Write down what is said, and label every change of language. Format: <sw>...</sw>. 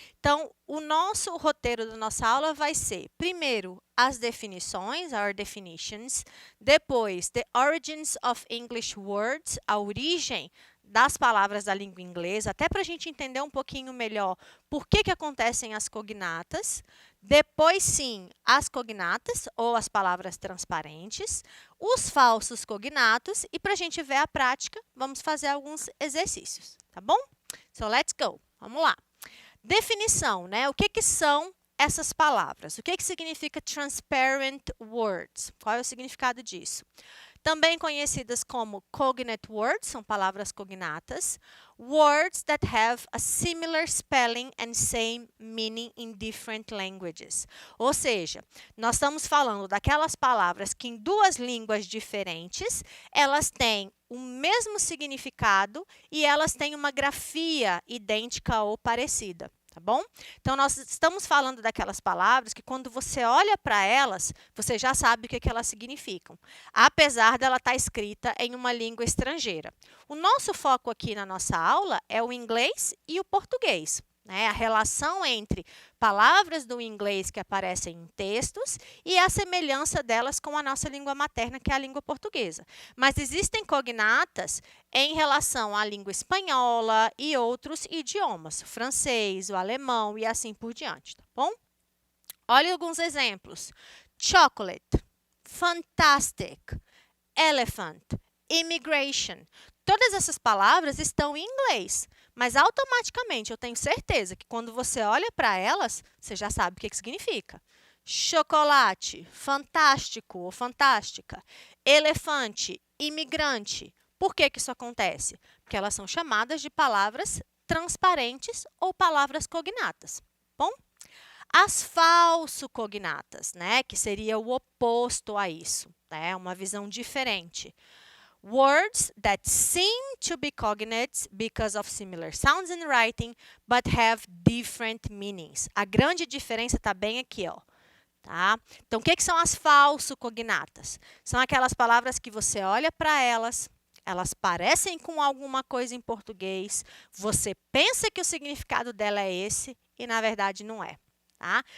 <pt>Então, o nosso roteiro da nossa aula vai ser, primeiro, as definições,</pt> <en>our definitions,</en> <pt>depois,</pt> <en>the origins of English words,</en> <pt>a origem das palavras da língua inglesa, até para a gente entender um pouquinho melhor por que acontecem as cognatas, depois, sim, as cognatas, ou as palavras transparentes, os falsos cognatos, e para a gente ver a prática, vamos fazer alguns exercícios, tá bom?</pt> <en>So, let's go.</en> <pt>Vamos lá. Definição, né? O que são essas palavras? O que significa transparent words? Qual é o significado disso? Também conhecidas como cognate words, são palavras cognatas.</pt> <en>Words that have a similar spelling and same meaning in different languages.</en> <pt>Ou seja, nós estamos falando daquelas palavras que em duas línguas diferentes, elas têm o mesmo significado e elas têm uma grafia idêntica ou parecida. Tá bom? Então, nós estamos falando daquelas palavras que, quando você olha para elas, você já sabe o que elas significam, apesar dela estar escrita em uma língua estrangeira. O nosso foco aqui na nossa aula é o inglês e o português, né? A relação entre palavras do inglês que aparecem em textos e a semelhança delas com a nossa língua materna, que é a língua portuguesa. Mas existem cognatas em relação à língua espanhola e outros idiomas, o francês, o alemão e assim por diante, tá bom? Olha alguns exemplos.</pt> <en>Chocolate, fantastic, elephant, immigration.</en> <pt>Todas essas palavras estão em inglês, mas automaticamente eu tenho certeza que quando você olha para elas, você já sabe o que significa. Chocolate, fantástico ou fantástica, elefante, imigrante. Por que isso acontece? Porque elas são chamadas de palavras transparentes ou palavras cognatas. Bom? As falso-cognatas, né, que seria o oposto a isso, né, uma visão diferente.</pt> <en>Words that seem to be cognates because of similar sounds in writing, but have different meanings.</en> <pt>A grande diferença está bem aqui, ó. Tá? Então, o que são as falso-cognatas? São aquelas palavras que você olha para elas, elas parecem com alguma coisa em português, você pensa que o significado dela é esse e, na verdade, não é. Tá?</pt>